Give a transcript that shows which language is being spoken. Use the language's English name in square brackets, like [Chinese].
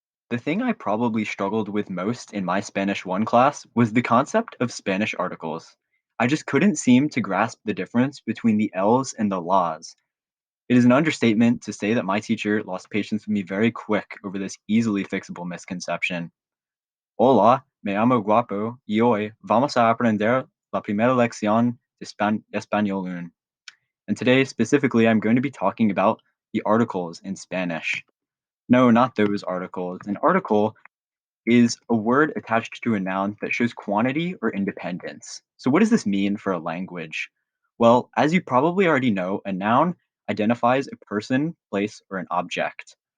[English] The thing I probably struggled with most in my Spanish 1 class was the concept of Spanish articles. I just couldn't seem to grasp the difference between the L's and the La's. It is an understatement to say that my teacher lost patience with me very quick over this easily fixable misconception. [Spanish] Hola, me llamo Guapo y hoy vamos a aprender la primera lección de español 1. [English] And today, specifically, I'm going to be talking about the articles in Spanish. No, not those articles. An article is a word attached to a noun that shows quantity or independence. So, what does this mean for a language? Well, as you probably already know, a noun identifies a person, place, or an object.